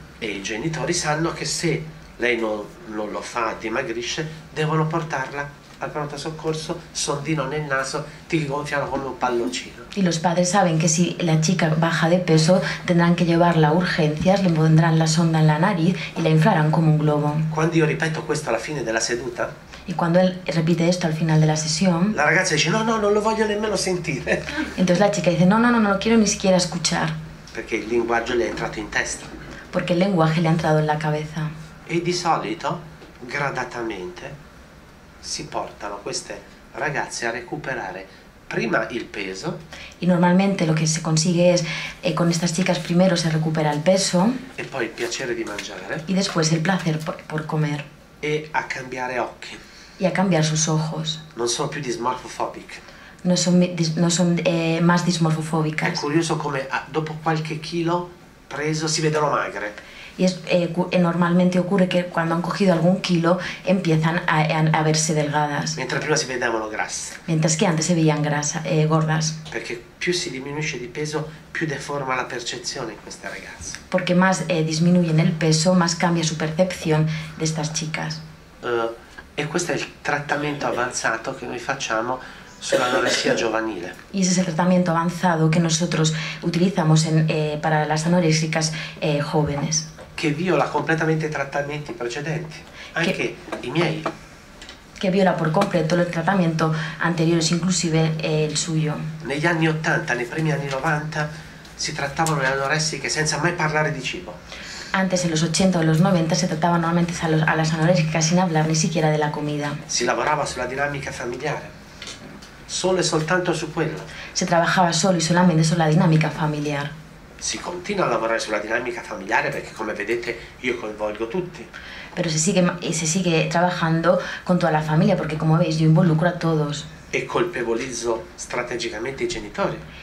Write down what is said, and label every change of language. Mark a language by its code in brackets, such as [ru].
[it] E i genitori sanno che se lei non lo fa, dimagrisce, devono portarla al pronto soccorso, sondino nel naso, ti gonfiano come un palloncino. [es] Y los padres saben que si la chica baja de peso, tendrán que llevarla a urgencias, le pondrán la sonda en la nariz y la inflarán como un globo. [it] Quando io ripeto questo alla fine della seduta, [es] Y cuando él repite esto al final de la sesión, [it] la ragazza dice no, non lo voglio nemmeno sentire, [es] entonces la chica dice, no lo quiero ni siquiera escuchar, [it] perché il linguaggio le è entrato in testa. [es] porque el lenguaje le ha entrado en la cabeza. [it] E di solito, gradatamente, si portano queste ragazze a recuperare prima il peso [es] Y normalmente lo que se consigue es, con estas chicas primero se recupera el peso [it] e poi il piacere di mangiare [es] y después el placer por comer [it] e a cambiare occhi. [es] y a cambiar sus ojos. [it] Non sono più dysmorphobic. [es] No son más [it] È [es] dismorfofóbicas. [it] curioso come dopo qualche chilo preso si vedono magre. [es] Normalmente ocurre que cuando han cogido algún kilo empiezan a verse delgadas, [it] mentre prima si vedevano grasse. [es] mientras que antes se veían gordas. [it] Perché più si diminuisce di peso, più deforma la percezione in queste ragazze. [es] Porque más disminuyen el peso, más cambia su percepción de estas chicas. [it] E questo è il trattamento avanzato che noi facciamo sull'anoressia giovanile. [es] Y ese es el tratamiento avanzado que nosotros utilizamos para las anoréxicas jóvenes. [it] Che viola completamente i trattamenti precedenti, anche i miei. [es] Que viola por completo el tratamiento anteriores, inclusive el suyo. [it] Negli anni 80, nei primi anni 90, si trattavano le anoressiche senza mai parlare di cibo. [es] Antes, en los 80 o los 90, se trataba normalmente a las anoréxicas sin hablar ni siquiera de la comida. [it] Si lavorava sulla dinamica familiare, solo e soltanto su quello. [es] Se trabajaba solo y solamente sobre la dinámica familiar. [it] Si continua a lavorare sulla dinamica familiare perché, come vedete, io coinvolgo tutti. [es] Pero se sigue trabajando con toda la familia porque, como veis, yo involucro a todos. [it] E colpevolizzo strategicamente i genitori.